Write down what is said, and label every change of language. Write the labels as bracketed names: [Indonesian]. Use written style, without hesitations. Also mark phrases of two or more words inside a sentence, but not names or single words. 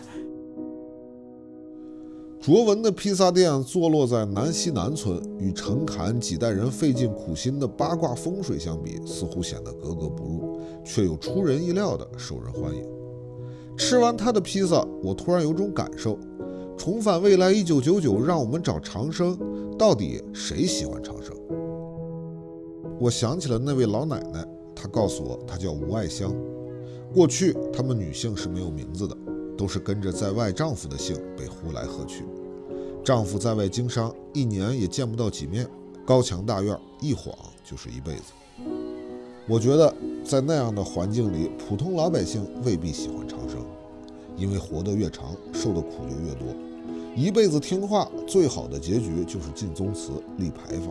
[Chinese] 卓文的披薩店坐落在南溪南村，與陳侃幾代人費盡苦心的八卦風水相比，似乎顯得格格不入，卻又出人意料的受人歡迎。吃完他的披薩，我突然有種感受：重返未來1999，讓我們找長生，到底誰喜歡長生？我想起了那位老奶奶，她告訴我她叫吳愛香。過去她們女性是沒有名字的，都是跟着在外丈夫的姓被呼來喝去。丈夫在外經商，一年也見不到幾面，高牆大院，一晃就是一輩子。我覺得在那樣的環境裡，普通老百姓未必喜歡長生，因為活得越長，受的苦就越多。一輩子聽話，最好的結局就是進宗祠、立牌坊。